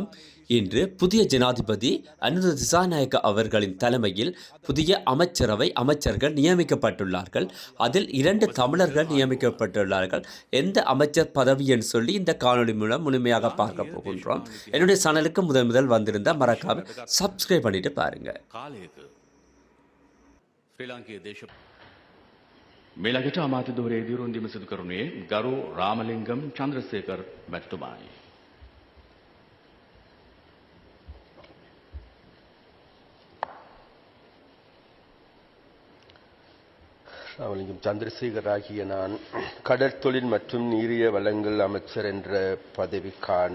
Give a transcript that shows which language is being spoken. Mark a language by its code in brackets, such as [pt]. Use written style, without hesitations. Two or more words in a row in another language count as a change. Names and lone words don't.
[ta] இன்று புதிய ஜனாதிபதி அனுர திசாநாயக்க அவர்களின் தலைமையில் புதிய அமைச்சர்கள் நியமிக்கப்பட்டுள்ளார்கள். அதில் 2 தமிழர்கள் நியமிக்கப்பட்டுள்ளார்கள். எந்த அமைச்சர் பதவி என்று சொல்லி இந்த காணொலி மூலம் முழுமையாக பார்க்க போகின்றோம். என்னுடைய சேனலுக்கு முதல் வந்திருந்தா மறக்காம சப்ஸ்கிரைப் பண்ணிட்டு பாருங்க. [si] මෙළඟට අමාත්‍ය ධූරයේ දිරුන්දිම සිදු කරුණේ ගරු රාමලිංගම් චන්ද්‍රසේකර් මැතිතුමායි. [ta] அவலிங்கம் சந்திரசேகர் ஆகிய நான் கடற்தொழில் மற்றும் நீரிய வளங்கள் அமைச்சர் என்ற பதவிக்கான